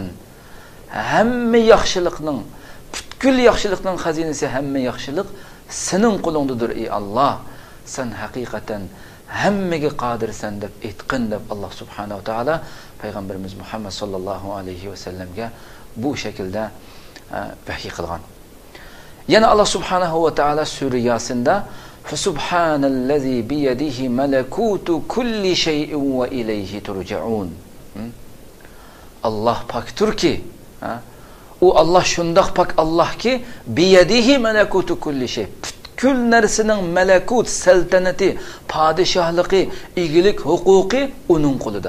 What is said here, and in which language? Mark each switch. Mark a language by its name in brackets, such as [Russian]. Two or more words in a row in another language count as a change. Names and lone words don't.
[Uzbek] Hamma yaxshilikning, butkul yaxshilikning xazinasi, hamma yaxshilik sening qo'lingdadir ey Allah. Sen haqiqatan hammaga qodirsan deb aytqin deb Alloh [Arabic] سبحانه وتعالى [Uzbek] payg'ambarimiz Muhammad [Arabic] صلى الله عليه وسلم [Uzbek] bu shaklda vahiy qilgan. Yana Alloh [Arabic] سبحانه وتعالى [Uzbek] sura Yasinda [Arabic] سبحان الذي بيده ملكوت كل شيء وإليه ترجعون. [Uzbek] Allah pakturki, u Allah shundoq pak Allohki [Arabic] بيده ملكوت كل شيء. [Uzbek] Kül narsining malakut, saltanati, padişahlıqi, igilik, huquqi uning qo'lida.